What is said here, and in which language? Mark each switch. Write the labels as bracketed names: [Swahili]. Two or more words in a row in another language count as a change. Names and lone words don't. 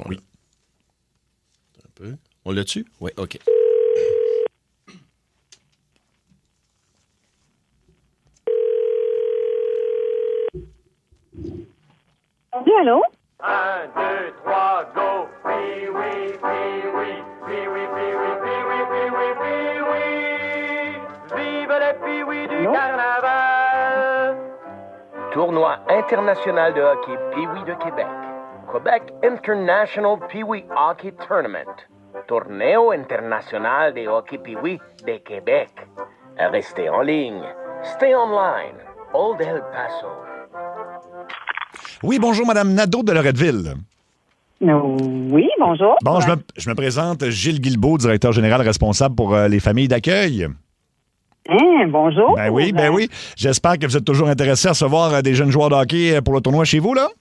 [French] Oui. Un peu. On l'a tu? Oui, OK. Oui, allô? 1, 2, 3, go! Pee-wee, Pee-wee, Pee-wee, Pee-wee, Pee-wee, Pee-wee, Pee-wee! Vive le Pee-wee du carnaval! Tournoi international de hockey Pee-wee de Québec. [English] Quebec International Pee-wee Hockey Tournament. [Spanish] Torneo international de hockey Pee-wee de Québec. [French] Restez en ligne. [English] Stay online. Old El Paso. [French] Oui, bonjour, Madame Nadeau de Loretteville. Oui, bonjour. Bon, je me présente, Gilles Guilbeault, directeur général responsable pour les familles d'accueil. Bonjour. Ben oui. J'espère que vous êtes toujours intéressé à recevoir des jeunes joueurs de hockey pour le tournoi chez vous, là?